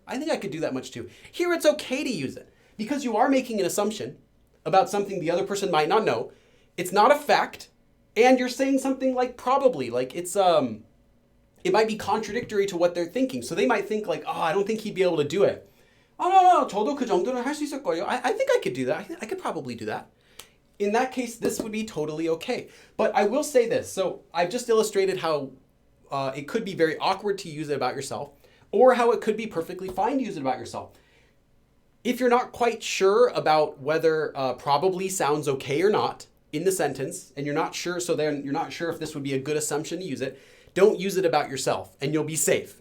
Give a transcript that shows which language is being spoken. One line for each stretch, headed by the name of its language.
English: I think I could do that much too. Here it's okay to use it because you are making an assumption about something the other person might not know. It's not a fact. And you're saying something like probably, like it might be contradictory to what they're thinking. So they might think like, oh, I don't think he'd be able to do it.
Korean: Oh, no, 저도 그 정도는 할 수 있을 거예요.
English: I think I could do that. I could probably do that. In that case, this would be totally okay. But I will say this. So I've just illustrated how it could be very awkward to use it about yourself, or how it could be perfectly fine to use it about yourself. If you're not quite sure about whether probably sounds okay or not in the sentence, and you're not sure, so then you're not sure if this would be a good assumption to use it, don't use it about yourself, and you'll be safe.